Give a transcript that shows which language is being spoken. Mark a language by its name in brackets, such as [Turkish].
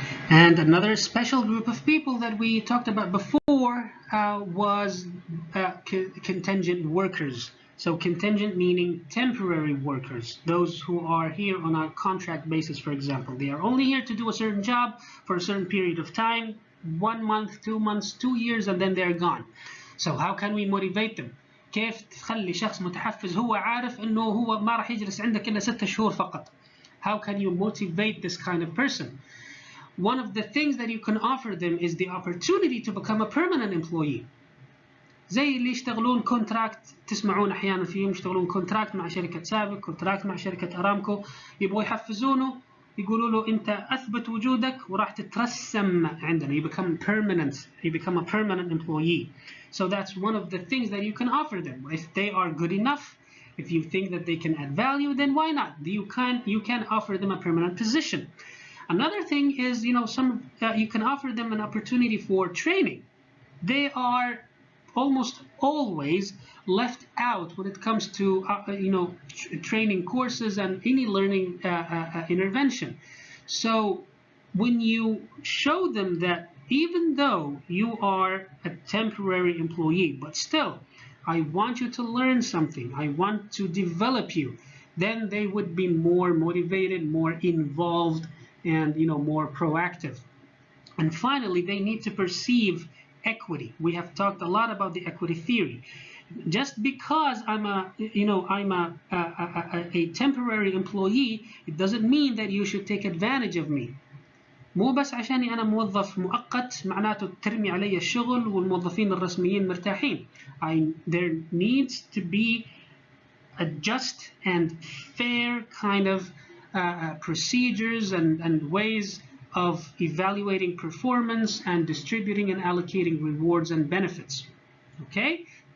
[English] And another special group of people that we talked about before was contingent workers. So contingent meaning temporary workers, those who are here on a contract basis, for example. They are only here to do a certain job for a certain period of time, 1 month, 2 months, 2 years, and then they're gone. So how can we motivate them? [Arabic] كيف تخلي شخص متحفز هو عارف إنه هو ما راح يجلس عندك إلا 6 شهور فقط? [English] How can you motivate this kind of person? One of the things that you can offer them is the opportunity to become a permanent employee. [Arabic] زي اللي يشتغلون كونتراكت، تسمعون احيانا فيهم يشتغلون كونتراكت مع شركه سابق، كونتراكت مع شركه ارامكو، يبغوا يحفزونه، يقولوا له انت اثبت وجودك وراح تترسم عندنا. [English] You become a permanent employee. So that's one of the things that you can offer them. If they are good enough, if you think that they can add value, then why not? You can offer them a permanent position. Another thing is, you can offer them an opportunity for training. They are almost always left out when it comes to training courses and any learning intervention. So when you show them that even though you are a temporary employee, but still I want you to learn something, I want to develop you, then they would be more motivated, more involved, and more proactive. And finally, they need to perceive equity. We have talked a lot about the equity theory. Just because I'm a temporary employee, it doesn't mean that you should take advantage of me. [Arabic] مو بس عشاني أنا موظف مؤقت معناته ترمي علي الشغل والموظفين الرسميين مرتاحين. [English] There needs to be a just and fair kind of procedures and ways of evaluating performance and distributing and allocating rewards and benefits. Okay?